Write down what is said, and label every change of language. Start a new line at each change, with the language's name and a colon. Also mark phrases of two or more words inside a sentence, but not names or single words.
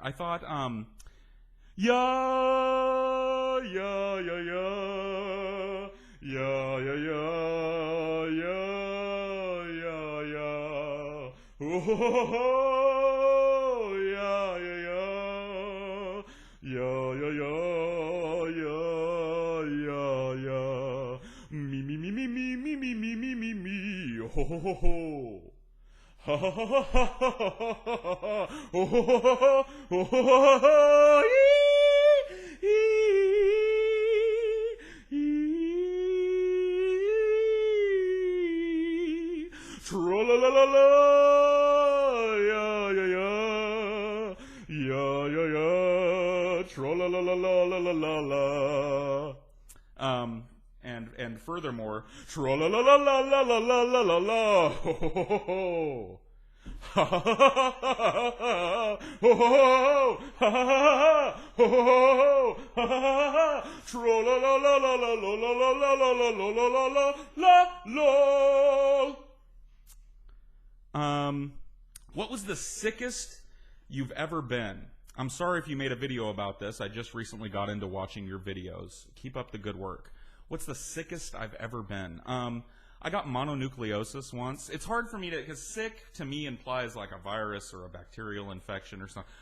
English: I thought, yeah, yeah, yeah, yeah, yeah, yeah, yeah, yeah, yeah, oh, yeah, yeah, yeah, yeah, yeah, yeah, yeah, me, me, me, me, me, me, me, me, me, me, me, ho, ho, ho, ho. Ha ha ha ha ha ha ha ha ha ha tra la la la la yeah yeah yeah yeah yeah yeah tra la la la la la la la and furthermore, tra la la la la la la la la la la ho ho ho ho ha ha ha ha ho ho ha ha ho ha ha tra la la la la la la la la la la la la la la. What was the sickest you've ever been? I'm sorry if you made a video about this. I just recently got into watching your videos. Keep up the good work. What's the sickest I've ever been? I got mononucleosis once. It's hard for me to, because sick to me implies like a virus or a bacterial infection or something.